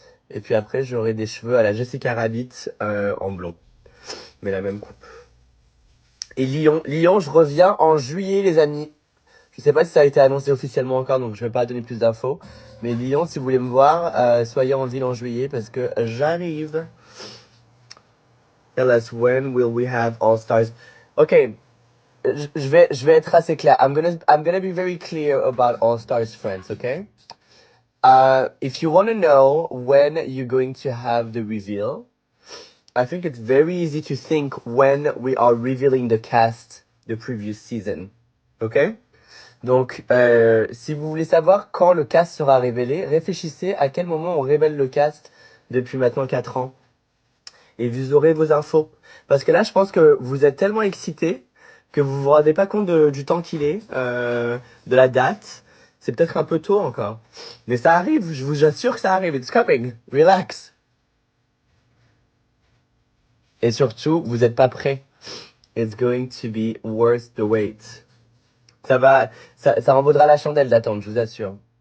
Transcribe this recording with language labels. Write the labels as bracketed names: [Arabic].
[French] Et puis après, j'aurai des cheveux à la Jessica Rabbit en blond. Mais la même coupe. Et Lyon, je reviens en juillet, les amis. Je sais pas si ça a été annoncé officiellement encore, donc je vais pas donner plus d'infos. Mais Lyon, si vous voulez me voir, soyez en ville en juillet parce que j'arrive. [English] Tell us when will we have All Stars. [French] Ok, je vais être assez clair. [English] I'm gonna be very clear about All Stars friends, okay? If you want to know when you're going to have the reveal, I think it's very easy to think when we are revealing the cast the previous season. Ok? [French] Donc, si vous voulez savoir quand le cast sera révélé, réfléchissez à quel moment on révèle le cast depuis maintenant 4 ans. Et vous aurez vos infos. Parce que là, je pense que vous êtes tellement excités que vous vous rendez pas compte du temps qu'il est, de la date. C'est peut-être un peu tôt encore. Mais ça arrive, je vous assure que ça arrive. [English] It's coming. Relax. [French] Et surtout, vous n'êtes pas prêts. [English] It's going to be worth the wait. [French] Ça en vaudra la chandelle d'attendre, je vous assure.